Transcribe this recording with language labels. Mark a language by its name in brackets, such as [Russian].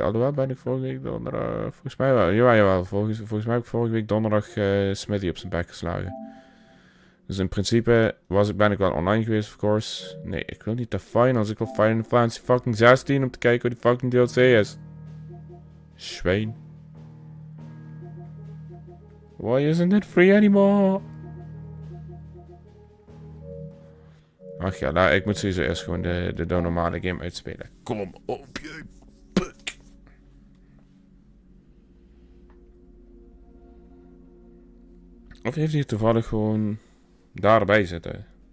[Dutch] Alhoewel, ben ik vorige week donderdag... Volgens mij wel. Jawel. Volgens mij heb ik vorige week donderdag Smithy op zijn bek geslagen. Dus in principe ben ik wel online geweest, [English] of course. [Dutch] Nee, ik wil niet de finals. Ik wil Final Fantasy fucking 16 om te kijken hoe die fucking DLC is. [German] Schwein. [English] Why isn't it free anymore? [Dutch] Ach ja, nou, ik moet sowieso eerst gewoon de normale game uitspelen. Kom op, je puk. Of heeft hij toevallig gewoon daarbij zitten?